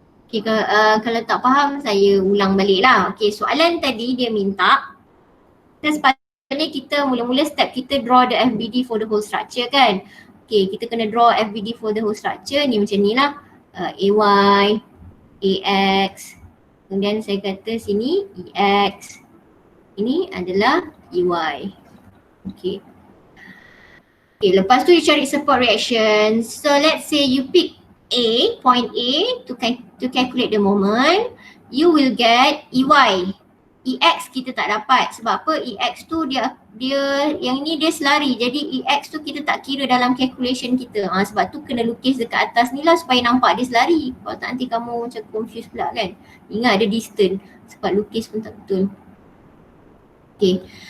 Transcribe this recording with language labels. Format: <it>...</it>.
<ms>Okay, kalau tak faham saya ulang balik lah. Okay, soalan tadi dia minta sepatutnya kita mula-mula step kita</ms> <en>draw the FBD for the whole structure</en> <ms>kan. Okay, kita kena</ms> <en>draw FBD for the whole structure</en> <ms>ni macam ni lah. AY, AX, kemudian saya kata sini EX, ini adalah EY. Okay. Okay, lepas tu you cari support reaction.</ms> <en>So let's say you pick A, point A to calculate the moment, you will get EY.</en> <ms>EX kita tak dapat sebab apa? EX tu dia yang ni dia selari, jadi EX tu kita tak kira dalam calculation kita. Sebab tu kena lukis dekat atas ni lah supaya nampak dia selari. Kalau tak nanti kamu macam confused pula kan. Ingat ada distance sebab lukis pun tak betul. Okay.</ms>